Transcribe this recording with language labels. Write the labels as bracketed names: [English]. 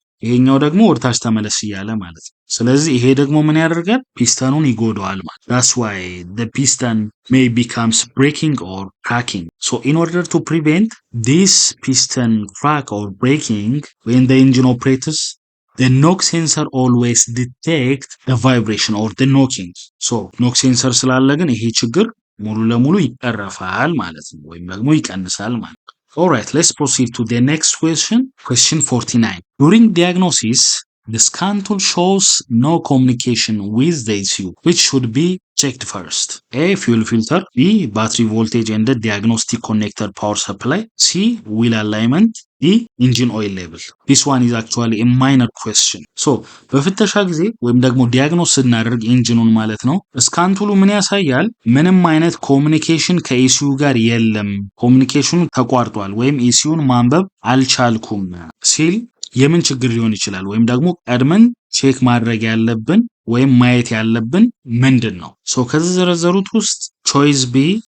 [Amharic] ይሄኛው ደግሞ ወደታች ተመለስ ይያለ ማለት ነው ስለዚህ ይሄ ደግሞ ምን ያደርጋል ፒስተኑን ይጎዳዋል ማለት [English] that's why the piston may becomes breaking or cracking so in order to prevent this piston crack or breaking when the engine operates the knock sensor always detect the vibration or the knocking so knock sensor [Amharic] ስላለ ግን ይሄ ችግር ሙሉ ለሙሉ ይቀረፋል ማለት ነው ወይም ደግሞ ይቀንሳል ማለት ነው [English] Alright, let's proceed to the next question. Question 49. During diagnosis, the scan tool shows no communication with the ECU, which should be checked first. A. Fuel filter. B. Battery voltage and the diagnostic connector power supply. C. Wheel alignment. D. Engine oil level. This one is actually a minor question. [Amharic] So, በፍተሻ ጊዜ ወይም ደግሞ ዲያግኖስ ስናደርግ ኢንጂኑን ማለት ነው ስካን ቱሉ ምን ያሳያል ምንም አይነት ኮሙኒኬሽን ከኢሲዩ ጋር የለም ኮሙኒኬሽኑ ተቋርጧል ወይም ኢሲዩን ማንበብ አልቻልኩም ሲል የምን ችግር ሊሆን ይችላል ወይም ደግሞ ቀድመን ቼክ ማድረግ ያለብን ወይም ማየት ያለብን ምንድነው ሶ ከዚህ ዘረዘሩት ውስጥ ቾይስ ቢ